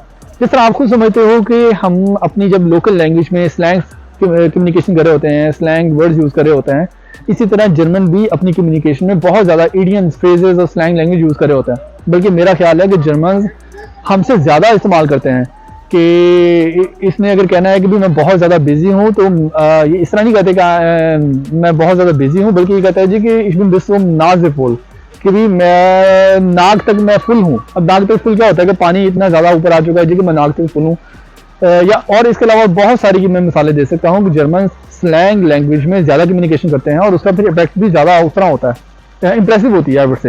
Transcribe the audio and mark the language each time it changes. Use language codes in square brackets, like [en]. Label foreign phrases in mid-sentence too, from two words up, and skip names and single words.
[ur] جس طرح آپ خود سمجھتے ہو کہ ہم اپنی جب [en] local language [ur] में [en] slangs communication [ur] کر رہے ہوتے ہیں, [en] slang words use [ur] کر رہے ہوتے ہیں، اسی طرح جرمن بھی اپنی کمیونیکیشن میں بہت زیادہ [en] idioms, phrases [ur] और [en] slang language use [ur] کر رہے ہوتے ہیں. بلکہ میرا خیال ہے کہ جرمن ہم سے زیادہ استعمال کرتے ہیں. کہ اس نے اگر کہنا ہے کہ بھی میں بہت زیادہ بزی ہوں، تو یہ اس طرح نہیں کہتے کہ میں بہت زیادہ بزی ہوں، بلکہ یہ کہتا ہے جی کہ [de] ich bin bis zum Nase voll, [ur] کہ بھی میں ناک تک میں فل ہوں. اب ناک تک فل کیا ہوتا ہے کہ پانی اتنا زیادہ اوپر آ چکا ہے جی کہ میں ناک تک فل ہوں. یا اور اس کے علاوہ بہت ساری کی میں مثالیں دے سکتا ہوں کہ جرمن [en] slang language [ur] میں زیادہ کمیونیکیشن کرتے ہیں اور اس کا پھر ایفیکٹ بھی زیادہ اس طرح ہوتا ہے، امپریسو ہوتی ہے ویسے.